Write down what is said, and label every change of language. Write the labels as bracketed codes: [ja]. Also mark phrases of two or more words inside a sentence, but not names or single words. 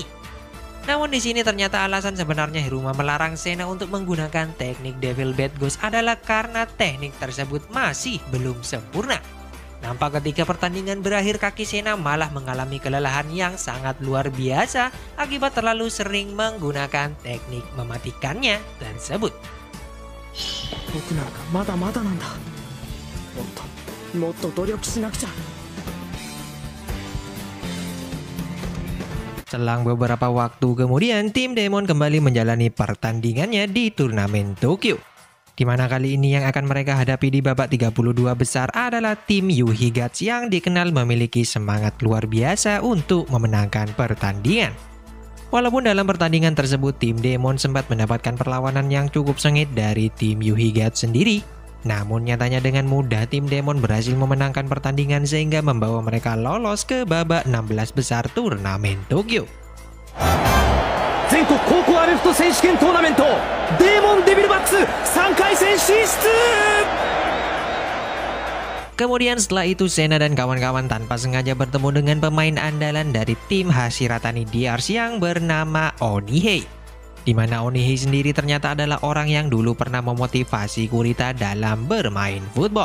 [id] Namun di sini ternyata alasan sebenarnya Hiruma melarang Sena untuk menggunakan teknik Devil Bad Ghost adalah karena teknik tersebut masih belum sempurna. Nampak ketika pertandingan berakhir kaki Sena malah mengalami kelelahan yang sangat luar biasa akibat terlalu sering menggunakan teknik mematikannya tersebut. [ja] 僕なんかまだまだなんだ。もっと努力しなくちゃ。 [id] Selang beberapa waktu kemudian, tim Demon kembali menjalani pertandingannya di turnamen Tokyo. Di mana kali ini yang akan mereka hadapi di babak 32 besar adalah tim Yuhi Guts yang dikenal memiliki semangat luar biasa untuk memenangkan pertandingan. Walaupun dalam pertandingan tersebut tim Demon sempat mendapatkan perlawanan yang cukup sengit dari tim Yuhi Guts sendiri, namun nyatanya dengan mudah tim Demon berhasil memenangkan pertandingan sehingga membawa mereka lolos ke babak 16 besar turnamen Tokyo. [ja] 全国高校アメフト選手権トーナメントデーモンデビルバックス3回戦進出。 [id] Kemudian setelah itu Sena dan kawan-kawan tanpa sengaja bertemu dengan pemain andalan dari tim Hashiratani DRC yang bernama Onihei. Di mana Onihei sendiri ternyata adalah orang yang dulu pernah memotivasi Kurita dalam bermain football.